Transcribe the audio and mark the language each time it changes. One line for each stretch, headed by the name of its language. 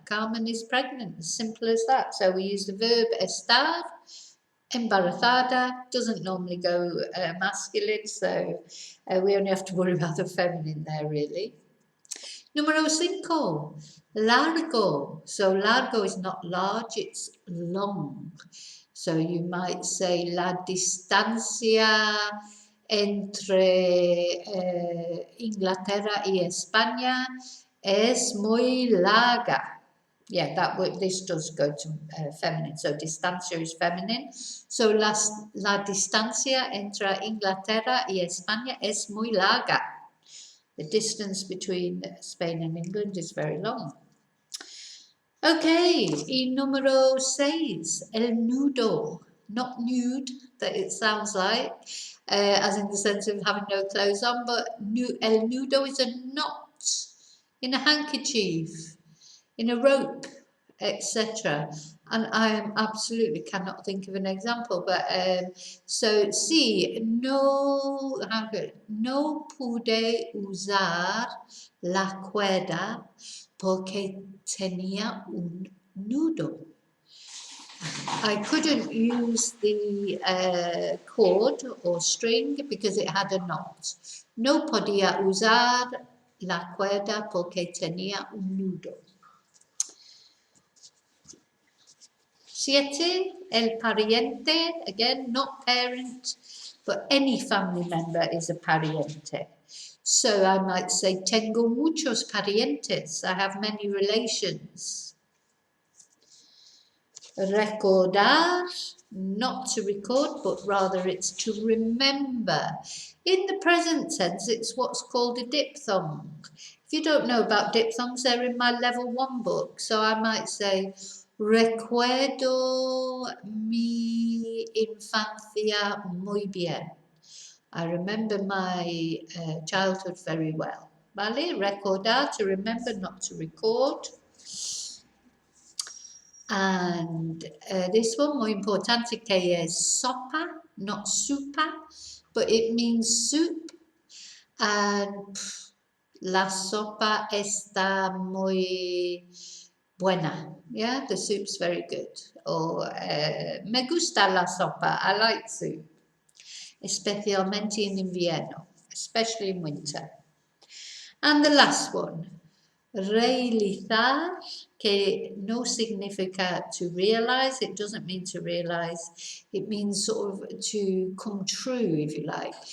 English: Carmen is pregnant, as simple as that. So we use the verb estar. Embarazada doesn't normally go masculine, so we only have to worry about the feminine there, really.
Spanish: Número 5, largo.
English: So largo is not large, it's long. So you might say
Spanish: la distancia entre Inglaterra y España es muy larga.
English: Yeah, this does go to feminine. So distancia is feminine.
Spanish: So la distancia entre Inglaterra y España es muy larga.
English: The distance between Spain and England is very long.
Spanish: Okay, y número 6, el nudo.
English: Not nude, that it sounds like, as in the sense of having no clothes on, but el nudo is a knot in a handkerchief, in a rope, etc. And I absolutely cannot think of an example, but so
Spanish: sí, no pude usar la cuerda porque tenía un nudo.
English: I couldn't use the cord or string because it had a knot.
Spanish: No podía usar la cuerda porque tenía un nudo.
English: 7, el pariente, again, not parent, but any family member is a pariente. So I might say,
Spanish: tengo muchos parientes,
English: I have many relations. Recordar, not to record, but rather it's to remember. In the present tense, it's what's called a diphthong. If you don't know about diphthongs, they're in my level 1 book.
Spanish: So I might say, recuerdo mi infancia muy bien.
English: I remember my childhood very well.
Spanish: Vale?
English: Recordar, to remember, not to record. And this one, muy importante,
Spanish: que es sopa,
English: not supa, but it means soup.
Spanish: And la sopa está muy buena.
English: Yeah, the soup's very good. Or
Spanish: me gusta la sopa,
English: I like soup.
Spanish: Especialmente
English: in invierno, especially in winter. And the last one, realizar,
Spanish: que no significa
English: to realize, it doesn't mean to realize, it means sort of to come true, if you like.